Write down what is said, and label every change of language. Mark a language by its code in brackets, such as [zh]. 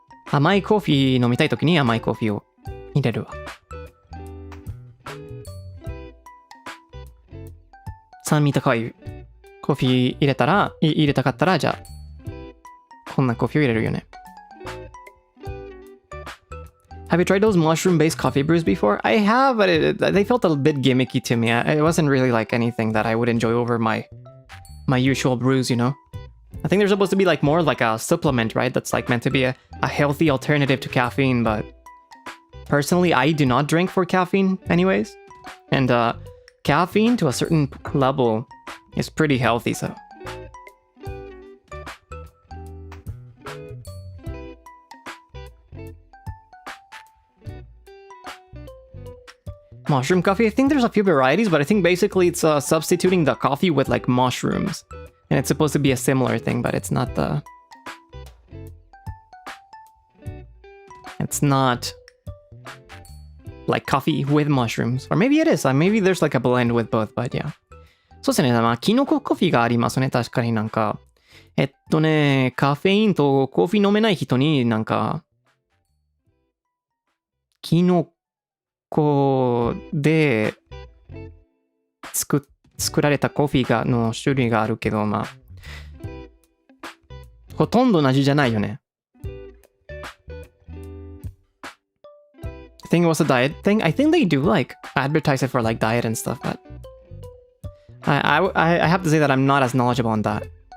[ja] 甘いコーヒー飲みたいときに甘いコーヒーを入れるわ。酸味高いコーヒー入れたかったら、じゃあこんなコーヒーを入れるよね。 [en] Have you tried those mushroom-based coffee brews before? I have, but they felt a bit gimmicky to me. It wasn't really like anything that I would enjoy over my usual brews, you know? I think they're supposed to be like more like a supplement, right? That's like meant to be a healthy alternative to caffeine, but personally, I do not drink for caffeine anyways. And caffeine to a certain level is pretty healthy, so. Mushroom coffee, I think there's a few varieties, but I think basically it's substituting the coffee with like mushrooms. And it's supposed to be a similar thing, but it's not the... It's not like coffee with mushrooms. Or maybe it is. Maybe there's like a blend with both, but yeah. [ja] そうですね。まあ、キノココーヒーがありますね。確かになんか。カフェインとコーヒー飲めない人になんか、キノコで作られたコーヒーの種類があるけど、まあ、ほとんど同じじゃないよね。 [en] I think it was a diet thing. I think they do like advertise it for like diet and stuff, but I have to say that I'm not as knowledgeable on that.